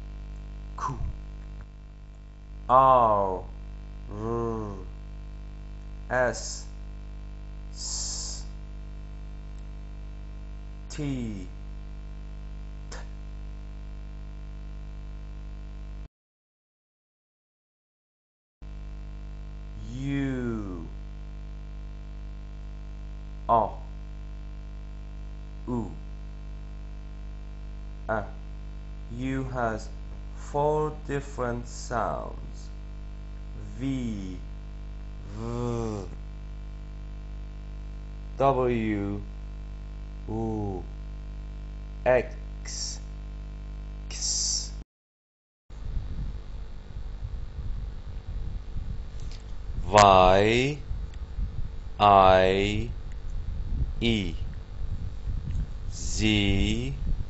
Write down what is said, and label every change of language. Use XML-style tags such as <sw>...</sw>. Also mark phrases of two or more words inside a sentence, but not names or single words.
<en>R, S, T, U, U. U has 4 different sounds: V, V, W, X, X, Y, I, E, Z,</en>